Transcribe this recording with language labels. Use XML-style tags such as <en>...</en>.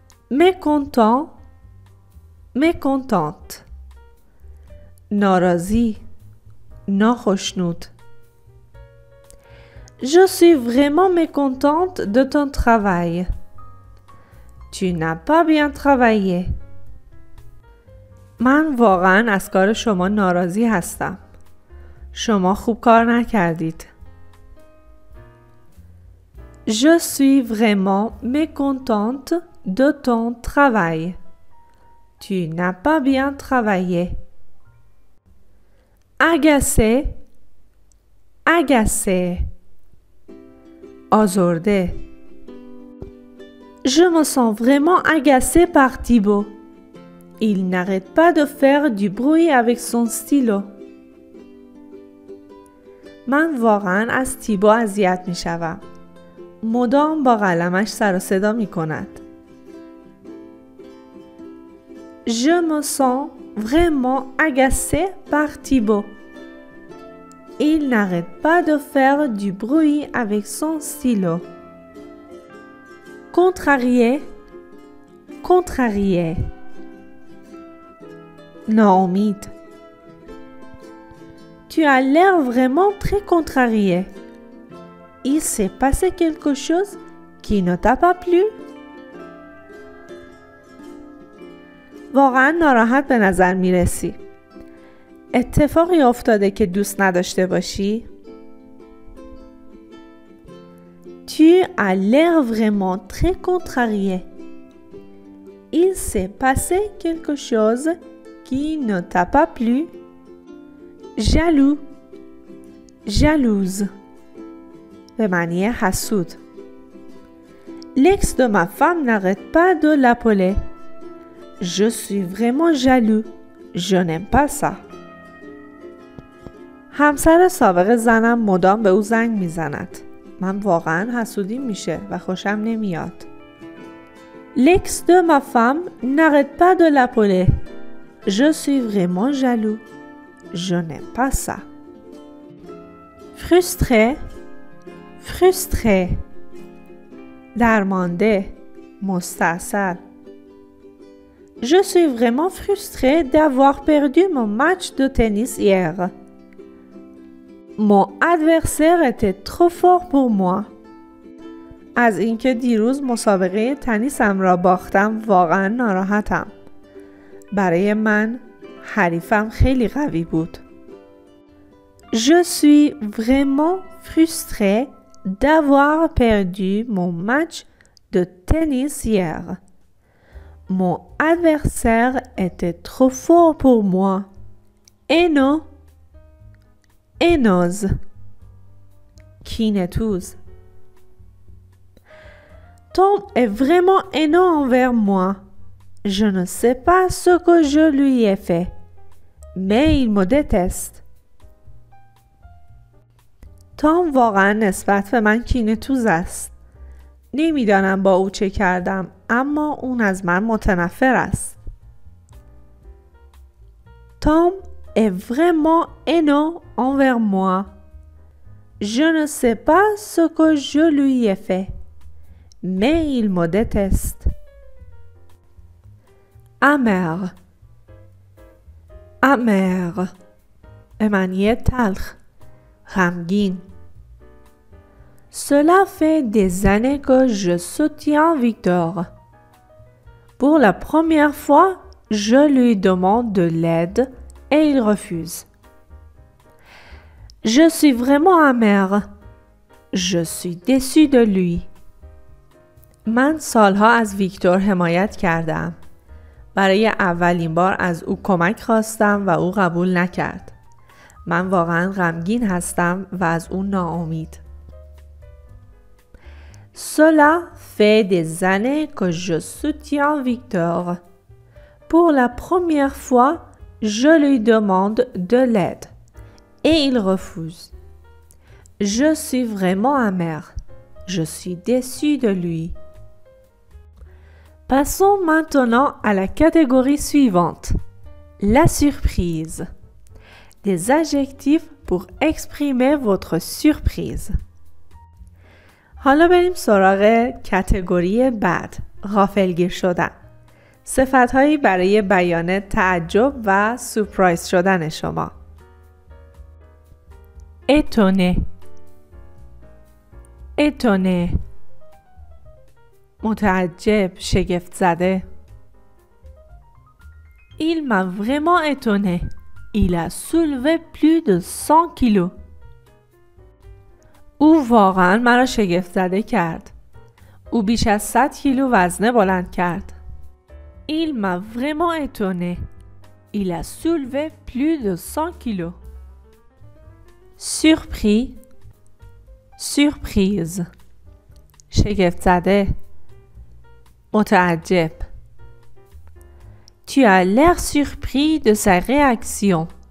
<fr>Mécontent, mécontente.</fr> <fa>ناراضی، ناخشنود.</fa> <fr>Je suis vraiment mécontente de ton travail. Tu n'as pas bien travaillé.</fr> <fa>من واقعاً از کار شما ناراضی هستم. شما خوب کار نکردید.</fa> <fr>Je suis vraiment mécontente de ton travail. Tu n'as pas bien travaillé. Agacé, agacé.</fr> <fa>آزرده.</fa> <fr>Je me sens vraiment agacée par Thibaut. Il n'arrête pas de faire du bruit avec son stylo.</fr> <fa>من واقعاً از تیبو اذیت می شدم. مدام با قلمش سر و صدا می کند.</fa> <fr>Je me sens vraiment agacée par Thibaut. Il n'arrête pas de faire du bruit avec son stylo. Contrarié, contrarié.</fr> <fa>ناامید.</fa> <fr>Tu as l'air vraiment très contrarié. Il s'est passé quelque chose qui ne t'a pas plu?</fr> <fa>واقعا ناراحت به نظر می رسی. اتفاقی افتاده که دوست نداشته باشی؟</fa> <fr>Tu as l'air vraiment très contrarié. Il s'est passé quelque chose qui ne t'a pas plu? Jaloux, jalouse.</fr> <fa>به معنی حسود.</fa> <fr>L'ex de ma femme n'arrête pas de l'appeler. Je suis vraiment jaloux. Je n'aime pas ça.</fr> <fa>همسر سابق زنم مدام به او زنگ میزند. من واقعا حسودیم میشه و خوشم نمیاد.</fa> <fr>L'ex de ma femme n'arrête pas de l'appeler. Je suis vraiment jaloux. Je n'aime pas ça. Frustré, frustré.</fr> <fa>درمانده، مستعصل.</fa> <fr>Je suis vraiment frustrée d'avoir perdu mon match de tennis hier. Mon adversaire était trop fort pour moi.</fr> <fa>از اینکه دیروز مسابقه تنیسم را باختم واقعا ناراحتم. برای من حریفم خیلی قوی بود.</fa> <fr>Je suis vraiment frustrée d'avoir perdu mon match de tennis hier. Mon adversaire était trop fort pour moi. Haineux, haineuse. Kinetouze. Tom est vraiment haineux envers moi. Je ne sais pas ce que je lui ai fait, mais il me déteste.</fr> <fa>تام واقعا نسبت به من کینه‌توز است. نمیدانم با او چه کردم، اما اون از من متنفر است.</fa> <fr>Tom est vraiment haineux envers moi. Je ne sais pas ce que je lui ai fait, mais il me déteste. Amer,</fr> <fa>amer به معنی تلخ، غمگین.</fa> <fr>Cela fait des années que je soutiens Victor. Pour la première fois, je lui demande de l'aide et il refuse. Je suis vraiment amère. Je suis déçue de lui.</fr> <fa>من سالها از ویکتور حمایت کردم. برای اولین بار از او کمک خواستم و او قبول نکرد. من واقعا غمگین هستم و از او ناامید.</fa> <fr>Cela fait des années que je soutiens Victor. Pour la première fois, je lui demande de l'aide et il refuse. Je suis vraiment amère. Je suis déçue de lui. Passons maintenant à la catégorie suivante, la surprise. Des adjectifs pour exprimer votre surprise.</fr> <fa>حالا بریم سراغ کاتگوری بعد، غافلگیر شدن. صفت‌هایی برای بیان تعجب و سورپرایز شدن شما.</fa> <fr>étonné étonné</fr> <fa>متعجب، شگفت زده.</fa> <fr>Il m'a vraiment étonné. Il a soulevé plus de 100 kilos.</fr> <fa>او واقعا مرا شگفت زده کرد. او بیش از 100 کیلو وزنه بلند کرد.</fa> <fr>Il m'a vraiment étonné. Il a soulevé plus de 100 kilos. Surpris, surprise.</fr> <fa>شگفت زده، متعجب.</fa> <fr>Tu as l'air surpris de sa réaction.</fr>